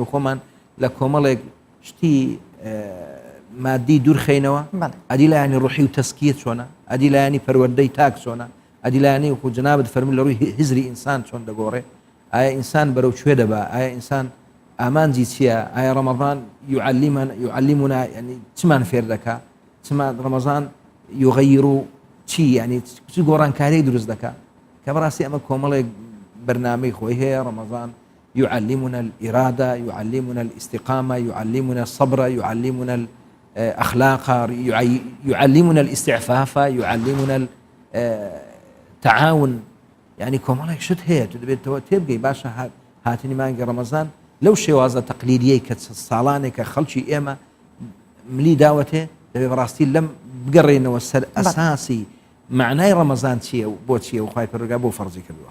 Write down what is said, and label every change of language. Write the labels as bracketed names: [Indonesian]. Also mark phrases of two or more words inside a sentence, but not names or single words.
[Central Kurdish] خۆمان لە کۆمەڵێک شتی مادی دوورخەینەوە ئەدی لایانی ڕوحی و تەسکیە چۆنە ئەدی لایانی پەروەردەی تاک چۆنە ئەدی لایانی وەکو جەنابەت فەرمووی لە ڕووی هزری ئینسان چۆن دەگۆڕێ ئایا ئینسان بەرەو کوێ دەبا ئایا ئینسان ئامانجی چییە ئایا ڕەمەزان [Arabic] يعلمنا يعني [Central Kurdish] چمان فێر دەکا چمان ڕەمەزان يغير چی يعني چ گۆڕانکاری دروست دەکا کە بەڕاستی ئەمە کۆمەڵێک برنامەی خۆی هەیە ڕەمەزان [Arabic] يعلمنا الإرادة يعلمنا الاستقامة يعلمنا الصبر يعلمنا الأخلاق يعلمنا الاستعفاف يعلمنا التعاون يعني [Central Kurdish] كۆمەڵێک شت هەیە تو دەبێتەوە تێبگەی باشە هاتنی مانگی ڕەمەزان لەو شێوازە تەقلیدیەی کە ساڵانێکە خەڵکی ئێمە ملی داوەتێ دەبێت بەڕاستی لەم بگەڕێنەوە سەر ئەساسی معنای ڕەمەزان چییە و بۆ چییە و خوای پەروەردگار بۆ فەرزی کردووە.